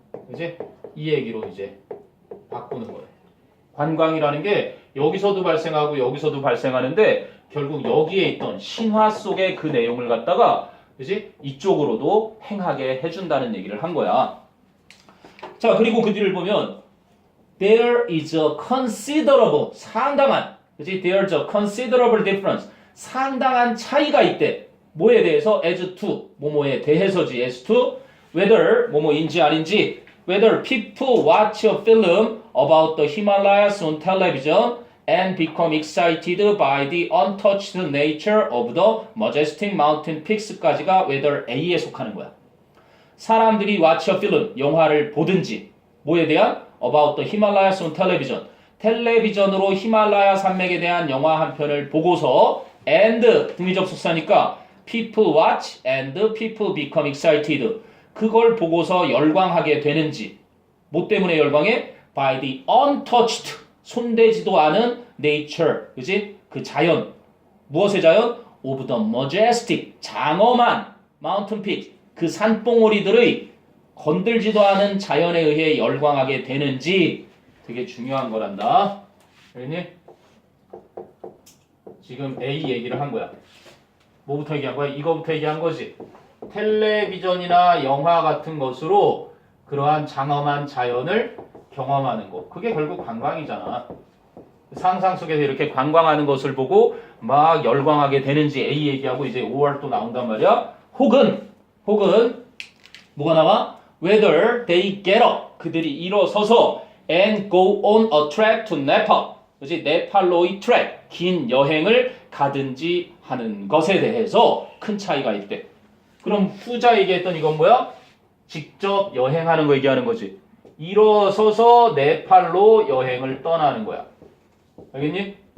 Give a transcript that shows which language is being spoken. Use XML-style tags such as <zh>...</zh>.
<ko>그지 이 얘기로 이제 바꾸는 거예요. 관광이라는 게 여기서도 발생하고 여기서도 발생하는데 결국 여기에 있던 신화 속의 그 내용을 갖다가 그지 이쪽으로도 행하게 해준다는 얘기를 한 거야.</ko> <en>자, 그리고 그 뒤를 보면 there is a considerable</en> <ko>상당한 그지</ko> <en>there's a considerable difference</en> <ko>상당한 차이가 있대. 뭐에 대해서?</ko> <en>as to</en> <ko>뭐뭐에 대해서지.</ko> <en>as to whether</en> <ko>뭐뭐인지 아닌지</ko> <en>whether people watch a film about the Himalayas on television and become excited by the untouched nature of the majestic mountain peaks</en> <ko>까지가</ko> <en>whether A</en> <ko>에 속하는 거야. 사람들이</ko> <en>watch a film,</en> <ko>영화를 보든지 뭐에 대한?</ko> <en>about the Himalayas on television</en> <ko>텔레비전으로 히말라야 산맥에 대한 영화 한 편을 보고서 and 등위접속사니까</ko> <en>people watch and people become excited</en> <ko>그걸 보고서 열광하게 되는지 뭐 때문에 열광해?</ko> <en>by the untouched</en> <ko>손대지도 않은</ko> <en>nature</en> <ko>그지? 그 자연 무엇의 자연?</ko> <en>of the majestic</en> <ko>장엄한</ko> <en>mountain peak</en> <ko>그 산봉우리들의 건들지도 않은 자연에 의해 열광하게 되는지 되게 중요한 거란다. 알겠니? 지금 A 얘기를 한 거야. 뭐부터 얘기한 거야? 이거부터 얘기한 거지. 텔레비전이나 영화 같은 것으로 그러한 장엄한 자연을 경험하는 것. 그게 결국 관광이잖아. 상상 속에서 이렇게 관광하는 것을 보고 막 열광하게 되는지 A 얘기하고 이제 5월 또 나온단 말이야. 혹은 뭐가 나와?</ko> <en>Whether they get up</en> <ko>그들이 일어서서</ko> <en>and go on a trek to Nepal</en> <ko>그치? 네팔로의 트랙 긴 여행을 가든지 하는 것에 대해서 큰 차이가 있대. 그럼 후자 얘기했던 이건 뭐야? 직접 여행하는 거 얘기하는 거지. 일어서서 네팔로 여행을 떠나는 거야. 알겠니?</ko>